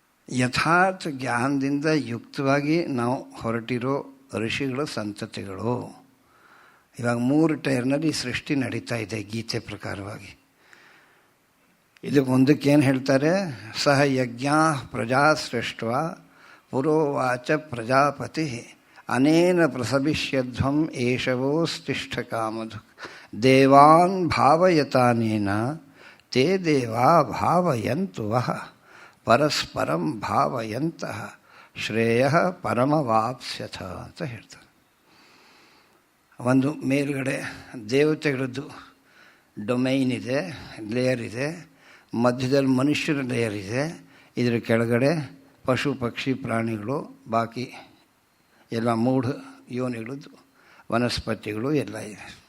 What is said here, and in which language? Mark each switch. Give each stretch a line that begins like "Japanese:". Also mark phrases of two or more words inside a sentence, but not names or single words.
Kannada: ಯಥಾರ್ಥ ಜ್ಞಾನದಿಂದ ಯುಕ್ತವಾಗಿ ನಾವು ಹೊರಟಿರೋ ಋಷಿಗಳ ಸಂತತಿಗಳು. ಇವಾಗ 3 ಟೈರ್ನಲ್ಲಿ ಸೃಷ್ಟಿ ನಡೀತಾ ಇದೆ ಗೀತೆ ಪ್ರಕಾರವಾಗಿ. ಇದಕ್ಕೆ ಮುಂದಕ್ಕೆ ಏನು ಹೇಳ್ತಾರೆ?
Sanskrit: ಸಹ ಯಜ್ಞ ಪ್ರಜಾ ಸೃಷ್ಟ ಪುರೋವಾಚ ಪ್ರಜಾಪತಿ ಅನೇನ ಪ್ರಸಭಿಷ್ಯಧ್ವಂ ಏಷವೋಸ್ತಿಷ್ಠ ಕಾಮಧು ದೇವಾನ್ ಭಾವಯತಾನೇನ ತೇ ದೇವಾ ಭಾವಯಂತು ವಹ ಪರಸ್ಪರಂ ಭಾವಯಂತಹ ಶ್ರೇಯ ಪರಮವಾಪ್ಸ್ಯಥ
Kannada: ಅಂತ ಹೇಳ್ತಾರೆ. ಒಂದು ಮೇಲುಗಡೆ ದೇವತೆಗಳದ್ದು ಡೊಮೈನ್ ಇದೆ, ಲೇಯರ್ ಇದೆ, ಮಧ್ಯದಲ್ಲಿ ಮನುಷ್ಯರ ಲೇಯರ್ ಇದೆ, ಇದರ ಕೆಳಗಡೆ ಪಶು ಪಕ್ಷಿ ಪ್ರಾಣಿಗಳು, ಬಾಕಿ ಎಲ್ಲ ಮೂಢ ಯೋನಿಗಳದ್ದು ವನಸ್ಪತಿಗಳು ಎಲ್ಲ ಇದೆ.